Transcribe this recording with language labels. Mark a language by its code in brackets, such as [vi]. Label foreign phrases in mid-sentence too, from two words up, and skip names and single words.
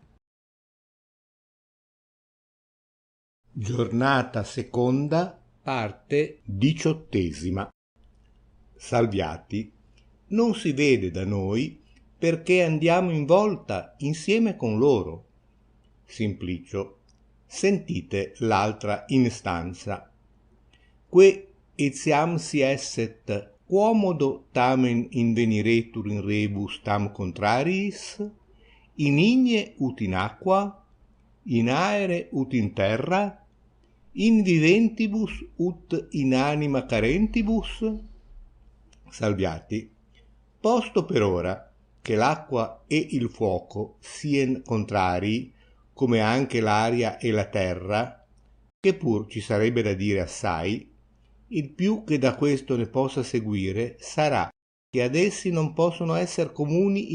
[it] Giornata seconda, parte 18. Salviati. Non si vede da noi perché andiamo in volta insieme con loro. Simplicio. Sentite l'altra instanza. [la] Que etiam si esset quomodo tamen inveniretur in rebus tam contrariis, in igne ut in aqua, in aere ut in terra, in viventibus ut in anima carentibus? [it] Salviati. Posto per ora che l'acqua e il fuoco sien contrarii, come anche l'aria e la terra, che pur ci sarebbe da dire assai, il più che da questo ne possa seguire sarà che ad essi non possono esser comuni i